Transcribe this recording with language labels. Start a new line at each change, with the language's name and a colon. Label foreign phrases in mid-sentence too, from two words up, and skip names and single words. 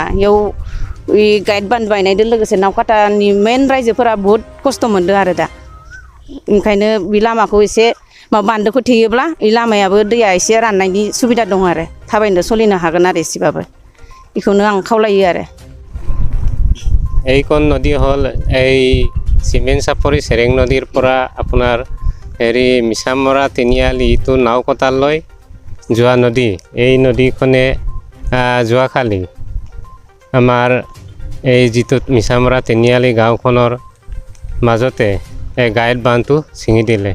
Bodo: इयाव गाइड बान बायनायजों लोगोसे नावकाटानि मेन रायजोफोरा बहुद खस्थ' मोनदों आरो दा। ओंखायनो बे लामाखौ एसे बान्दोखौ थेयोब्ला बे लामायाबो दैया एसे राननायनि सुबिदा दं आरो थाबायनो सलिनो हागोन आरो एसेबाबो। बेखौनो आं खावलायो आरो।
Assamese: এইখন নদী হ'ল এই চিমেণ্ট চাপৰি চেৰেং নদীৰ পৰা আপোনাৰ মিছামৰা তিনিআলি ইটো নাওকটালৈ যোৱা নদী। এই নদীখনে যোৱাকালি আমাৰ এই যিটো মিছামৰা তিনিআলি গাঁওখনৰ মাজতে এই গাইড বান্ধটো ছিঙি দিলে।